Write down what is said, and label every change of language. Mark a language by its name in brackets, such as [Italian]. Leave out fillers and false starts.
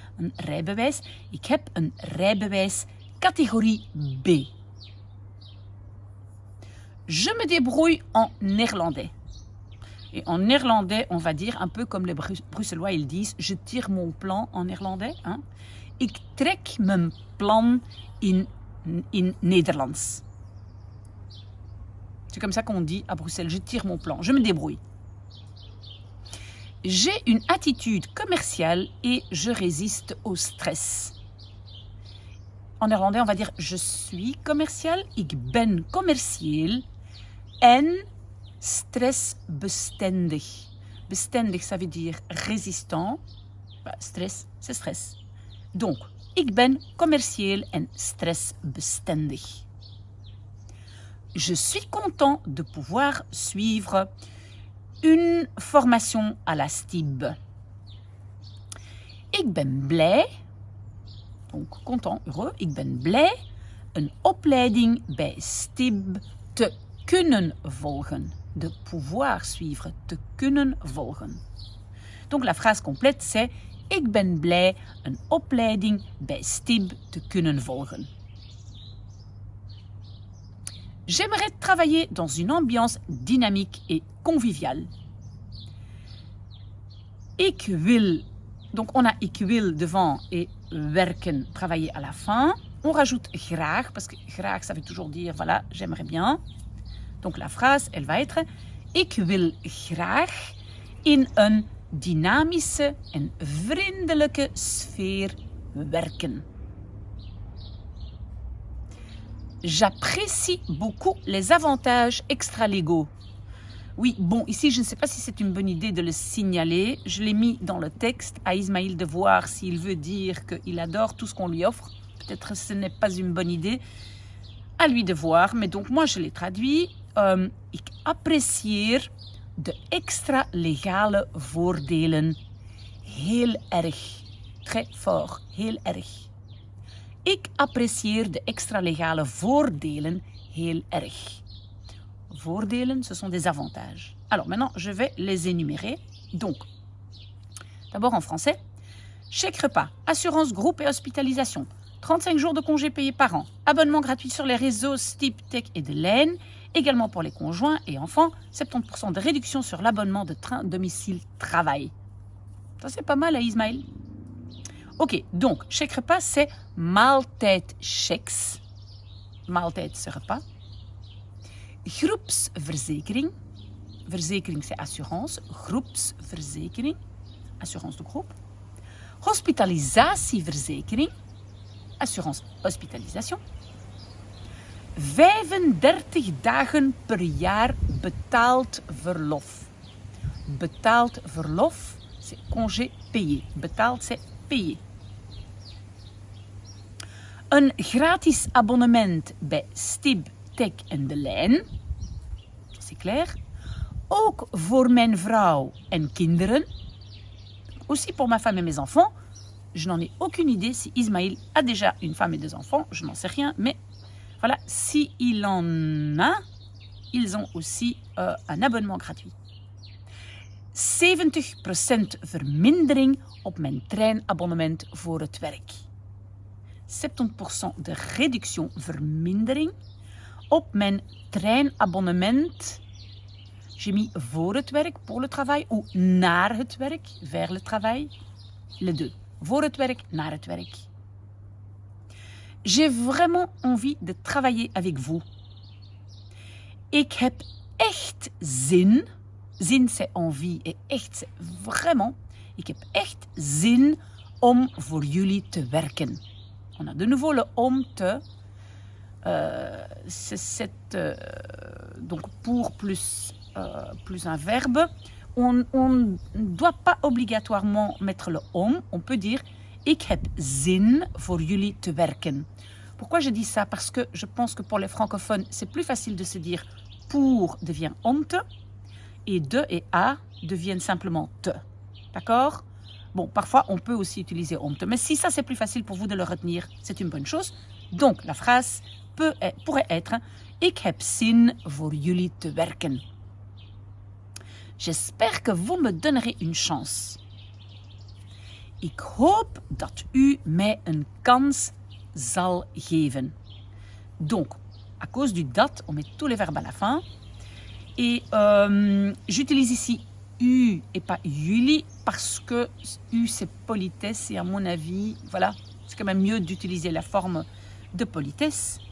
[Dutch] Een rijbewijs. Ik heb een rijbewijs catégorie B. [French] Je me débrouille en néerlandais. Et en néerlandais, on va dire un peu comme les Bruxellois, ils disent, je tire mon plan en néerlandais. Hein. [Dutch] Ik trek mijn plan in Nederlands. [French] C'est comme ça qu'on dit à Bruxelles, je tire mon plan, je me débrouille. J'ai une attitude commerciale et je résiste au stress. En néerlandais, on va dire je suis commercial, [Dutch] ik ben commercieel en stressbestendig. [French] Bestendig, ça veut dire résistant. Stress, c'est stress. [Dutch] Donc, ik ben commercieel en stressbestendig. [French] Je suis content de pouvoir suivre une formation à la STIB. [Dutch] Ik ben blij, [French] donc content, heureux, [Dutch] ik ben blij een opleiding bij STIB te kunnen volgen. [French] De pouvoir suivre, [Dutch] te kunnen volgen. [French] Donc la phrase complète c'est [Dutch] ik ben blij een opleiding bij STIB te kunnen volgen. [French] J'aimerais travailler dans une ambiance dynamique et conviviale. Ik wil, donc on a [Dutch] ik wil [French] devant et werken, travailler à la fin. On rajoute graag, parce que graag ça veut toujours dire voilà, j'aimerais bien. Donc la phrase, elle va être [Dutch] ik wil graag in een dynamische en vriendelijke sfeer werken. [French] J'apprécie beaucoup les avantages extra-légaux. Oui, bon, ici, je ne sais pas si c'est une bonne idée de le signaler. Je l'ai mis dans le texte à Ismaël de voir s'il veut dire qu'il adore tout ce qu'on lui offre. Peut-être que ce n'est pas une bonne idée. À lui de voir, mais donc moi, je l'ai traduit. [Dutch] Ik apprecieer de extra legale voordelen heel erg. [French] Très fort, [Dutch] heel erg. Ik apprecieer de extra legale voordelen heel erg. [French] Voordelen, ce sont des avantages. Alors maintenant, je vais les énumérer. Donc, d'abord en français, chèque repas, assurance groupe et hospitalisation, 35 jours de congés payés par an, abonnement gratuit sur les réseaux STIB, Tech et de l'EN, également pour les conjoints et enfants, 70% de réduction sur l'abonnement de train domicile-travail. Ça, c'est pas mal à Ismaël. Ok, donc, chèque repas, c'est [Dutch] maaltijdchecks. Maaltijd, [French] c'est repas. [Dutch] Groepsverzekering. Verzekering, [French] c'est assurance. [Dutch] Groepsverzekering. [French] Assurance de groupe. [Dutch] Hospitalisatieverzekering. [French] Assurance hospitalisation. [Dutch] 35 dagen per jaar betaald verlof. Betaald verlof, [French] c'est congé payé. Betaald, c'est payé. [Dutch] Een gratis abonnement bij STIB, Tech en de Lijn. [French] C'est clair. [Dutch] Ook voor mijn vrouw en kinderen. [French] Aussi pour ma femme et mes enfants. Je n'en ai aucune idée si Ismaël a déjà une femme et des enfants. Je n'en sais rien, mais voilà, s'il en a, ils ont aussi un abonnement gratuit. [Dutch] 70% vermindering op mijn treinabonnement voor het werk. 70% [French] de réduction [Dutch] vermindering op mijn treinabonnement. [French] J'ai mis [Dutch] voor het werk, [French] pour le travail, ou [Dutch] naar het werk, [French] vers le travail. Les deux. [Dutch] Voor het werk, naar het werk. [French] J'ai vraiment envie de travailler avec vous. [Dutch] Ik heb echt zin. Zin, [French] c'est envie. Et [Dutch] echt, [French] c'est vraiment. [Dutch] Ik heb echt zin om voor jullie te werken. [French] On a de nouveau le [Dutch] om te. [French] C'est cette. Donc, pour plus un verbe. On ne doit pas obligatoirement mettre le om. On peut dire [Dutch] ik heb zin voor jullie te werken. [French] Pourquoi je dis ça? Parce que je pense que pour les francophones, c'est plus facile de se dire pour devient [Dutch] om te [French] et de et a deviennent simplement te. D'accord? Bon, parfois on peut aussi utiliser [Dutch] om te, [French] mais si ça c'est plus facile pour vous de le retenir, c'est une bonne chose. Donc la phrase pourrait être [Dutch] ik heb zin voor jullie te werken. [French] J'espère que vous me donnerez une chance. [Dutch] Ik hoop dat u mij een kans zal geven. [French] Donc, à cause du dat, on met tous les verbes à la fin. Et j'utilise ici u et pas jullie parce que u c'est politesse et à mon avis, voilà, c'est quand même mieux d'utiliser la forme de politesse.